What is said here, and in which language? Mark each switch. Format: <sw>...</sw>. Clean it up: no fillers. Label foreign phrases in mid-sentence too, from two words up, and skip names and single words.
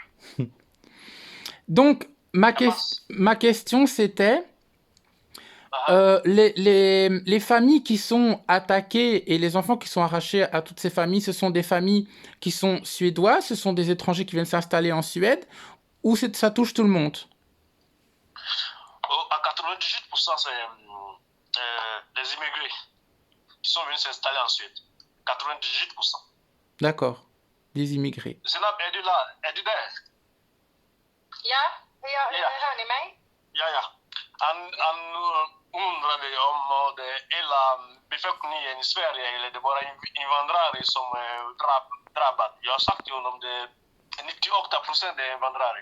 <fr>Donc, ma question, c'était les familles qui sont attaquées et les enfants qui sont arrachés à toutes ces familles, ce sont des familles qui sont suédoises, ce sont des étrangers qui viennent s'installer en Suède, ou ça touche tout le monde? À 98%, c'est les immigrés qui sont venus s'installer en Suède. 98%. D'accord, des immigrés.</fr> <sv>Zenab, är du där? Är du där? Ja, Ja. hör ni mig? Ja, ja. Han undrade om det är hela befolkningen i Sverige eller det är bara invandrare som är drabbade. Jag har sagt till honom det 98% är invandrare.</sv>